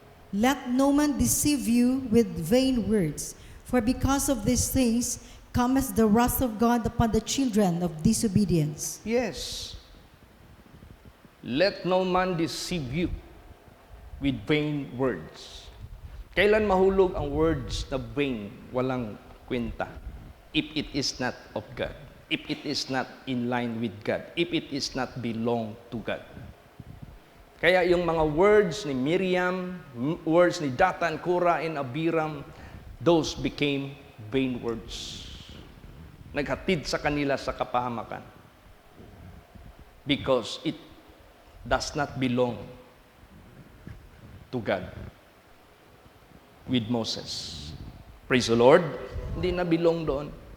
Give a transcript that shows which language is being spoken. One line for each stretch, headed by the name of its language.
English: Let no man deceive you with vain words, for because of these things cometh the wrath of God upon the children of disobedience. Yes. Let no man deceive you with vain words.
Filipino: Kailan mahulog ang words na vain, walang kwenta?
English: If it is not of God. If it is not in line with God. If it is not belong to God.
Filipino: Kaya yung mga words ni Miriam, words ni Datan, Kora, and Abiram,
English: those became vain words.
Filipino: Naghatid sa kanila sa kapahamakan.
English: Because it does not belong to God with Moses. Praise the Lord.
Filipino: Hindi na belong doon.